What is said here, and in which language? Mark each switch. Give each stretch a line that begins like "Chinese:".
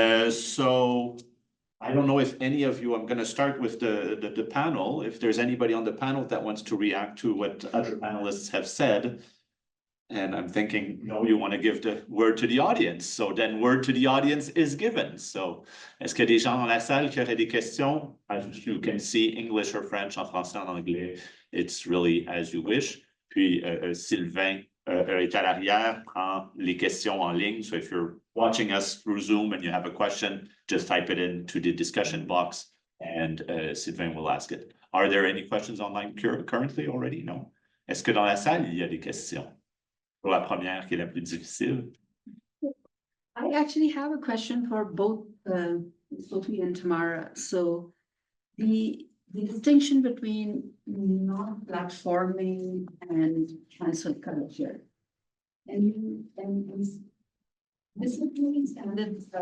English: So I don't know if any of you, I'm going to start with the panel. If there's anybody on the panel that wants to react to what other panelists have said. And I'm thinking, no, you want to give the word to the audience. So then word to the audience is given.
French: So, est-ce que des gens dans la salle qui auraient des questions?
English: As you can see, English or French,
French: en français, en anglais.
English: It's really as you wish.
French: Puis Sylvain est à l'arrière, prend les questions en ligne.
English: So if you're watching us through Zoom and you have a question, just type it into the discussion box and Sylvain will ask it. Are there any questions online currently already? No.
French: Est-ce que dans la salle, il y a des questions? Pour la première qui est la plus difficile.
English: I actually have a question for both Sophie and Tamara. So the distinction between non-platforming and cancel culture. And this is really standard.